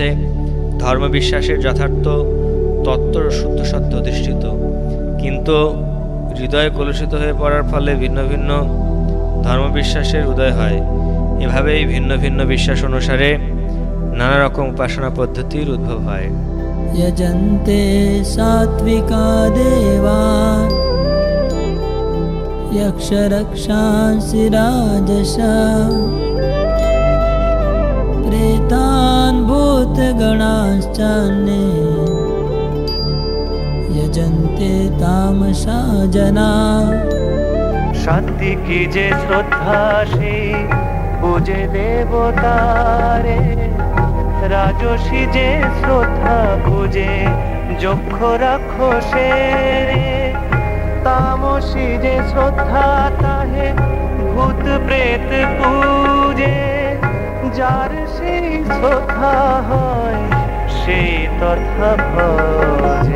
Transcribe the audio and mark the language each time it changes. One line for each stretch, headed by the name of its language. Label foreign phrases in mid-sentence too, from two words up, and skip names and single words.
Bangla: ধর্ম বিশ্বাসের যথার্থ তত্ত্ব শুদ্ধ সত্য অধিষ্ঠিত, কিন্তু হৃদয় কলুষিত হয়ে পড়ার ফলে ভিন্ন ভিন্ন ধর্মবিশ্বাসের উদয় হয়। এভাবেই ভিন্ন ভিন্ন বিশ্বাস অনুসারে নানা রকম উপাসনা পদ্ধতির উদ্ভব হয়।
Sanskrit: यजन्ते सात्विका देवा यक्षरक्षांसि राजसः प्रेतान् भूतगणांश्चान्ये यजन्ते तामसा जनाः।
Bangla: সাত্বিকী যে শ্রদ্ধা সেই পূজে দেবতারে, রাজসী যে শ্রদ্ধা পূজে যক্ষ রাক্ষসের, তামসী যে শ্রদ্ধা তাহে ভূত প্রেত পূজে, যার সেই শ্রদ্ধা হয় সেই তথা ভজে।